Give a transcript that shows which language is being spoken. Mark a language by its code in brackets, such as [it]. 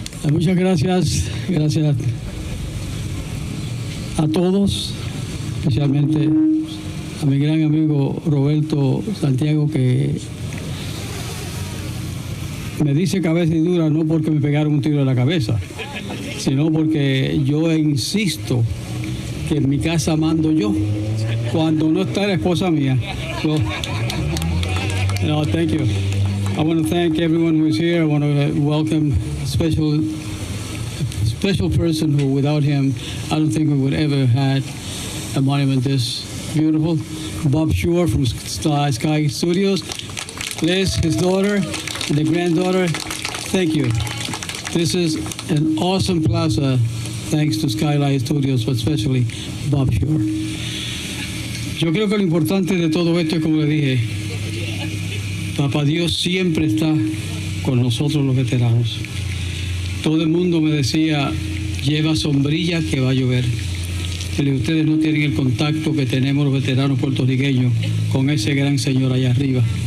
[es] Muchas gracias a todos, especialmente a mi gran amigo Roberto Santiago, que me dice cabeza y dura no porque me pegaron un tiro en la cabeza, sino porque yo insisto que en mi casa mando yo cuando no está la esposa mía. [en] So, no, thank you. I want to thank everyone who is here. I want to welcome a special person who, without him, I don't think we would ever had a monument this beautiful. Bob Shore from Sky Studios, Liz, his daughter, and the granddaughter. Thank you. This is an awesome plaza, thanks to Skylight Studios, but especially Bob Shore. [es] Yo creo que lo importante de todo esto es, como le dije, Papá Dios siempre está con nosotros los veteranos. Todo el mundo me decía, lleva sombrilla que va a llover. Pero ustedes no tienen el contacto que tenemos los veteranos puertorriqueños con ese gran señor allá arriba.